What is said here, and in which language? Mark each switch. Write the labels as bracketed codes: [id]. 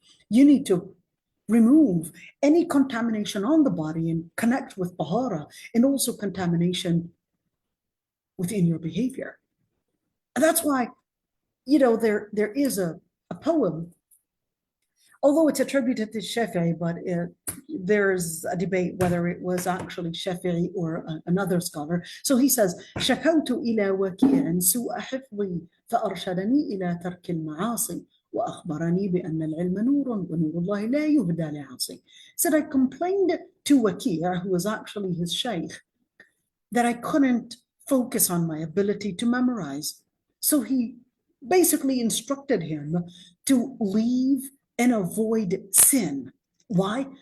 [en] You need to remove any contamination on the body and connect with tahara, and also contamination within your behavior. And that's why, there is a poem, although it's attributed to Shafi'i, but there's a debate whether it was actually Shafi'i or another scholar. So he says, [ar] شكوت إلى وكيع سوء حفظي فأرشدني إلى ترك المعاصي وأخبرني بأن العلم نور ونور الله لا يهدى لعاصي. [en] Said, I complained to Waki', who was actually his sheikh, that I couldn't focus on my ability to memorize. So he basically instructed him to leave and avoid sin. Why?